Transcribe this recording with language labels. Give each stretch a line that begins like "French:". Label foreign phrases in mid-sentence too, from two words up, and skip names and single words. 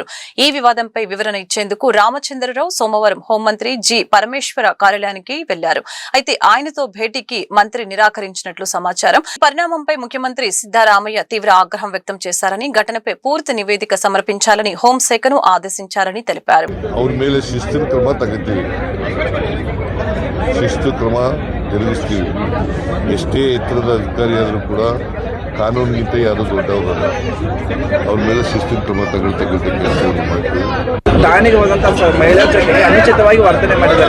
Telugu: ఈ వివాదంపై వివరణ ఇచ్చేందుకు రామచంద్రరావు సోమవారం హోంమంత్రి జి పరమేశ్వర కార్యాలయానికి వెళ్లారు. అయితే ఆయనతో భేటీకి మంత్రి నిరాకరించినట్లు సమాచారం. పరిణామంపై ముఖ్యమంత్రి సిద్దారామయ్య తీవ్ర ఆగ్రహం వ్యక్తం చేశారని, ఘటనపై పూర్తి నివేదిక సమర్పించాలని హోంశాఖను ఆదేశించారని తెలిపారు.
Kannada: ಶಿಸ್ತು ಕ್ರಮ ಜರುಗಿಸ್ತೀವಿ. ಎಷ್ಟೇ ಎತ್ತರದ ಅಧಿಕಾರಿಯಾದರೂ ಕೂಡ ಕಾನೂನಿಗಿಂತ ಯಾರು ದೊಡ್ಡವರಲ್ಲ. ಅವ್ರ ಮೇಲೆ ಶಿಸ್ತಿನ ಕ್ರಮ ತಗೊಳ್ತಕ್ಕಂಥ ಕೆಲಸವನ್ನು ಮಾಡ್ತೀವಿ. ಠಾಣೆಗೆ ಹೋದಂತ ಮಹಿಳಾ ಜೊತೆಗೆ ಅನುಚಿತವಾಗಿ ವರ್ತನೆ ಮಾಡಿದ್ದಾರೆ.